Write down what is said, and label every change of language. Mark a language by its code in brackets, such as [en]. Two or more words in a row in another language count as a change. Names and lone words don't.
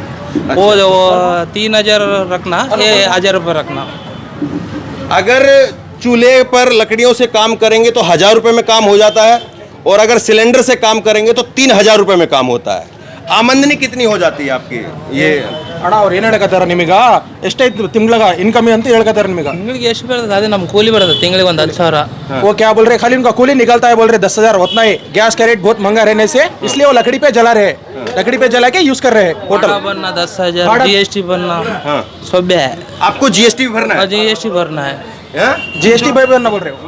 [hi] वो 3000 रखना, ये 1000 रुपये रखना। अगर चूल्हे पर लकड़ियों से काम करेंगे तो 1000 रुपये में काम हो जाता है, और अगर सिलेंडर से काम करेंगे तो 3000 रुपये में काम होता है। आमदनी कितनी हो जाती है आपकी? ये [kn] ಅಣ್ಣ ಅವ್ರು ಏನು ಹೇಳಕತ್ತಾರ ನಿಮಗೆ, ಎಷ್ಟೈತು ತಿಂಗ್ಳಾಗ ಇನ್ಕಮ್ ಅಂತ ಹೇಳ್ಕತ್ತಾರ ನಿಮಗೆ? ತಿಂಗಳಿಗೆ ಎಷ್ಟು ಬರ್ತದೆ? ಅದೇ ನಮ್ಮ ಕೂಲಿ ಬರ್ತದೆ ತಿಂಗಳಿಗೆ ಒಂದು 10,000। [hi] वो क्या बोल रहे, खाली उनका कूली निकलता है, बोल रहे 10,000 उतना ही। गैस का रेट बहुत महंगा रहने से इसलिए वो लकड़ी पे जला रहे, लकड़ी पे जला के यूज कर रहे हैं होटल। बनना 10,000, जीएसटी बनना सब है। आपको जीएसटी भी भरना है? जीएसटी भरना है। जीएसटी भाई बनना बोल रहे हो?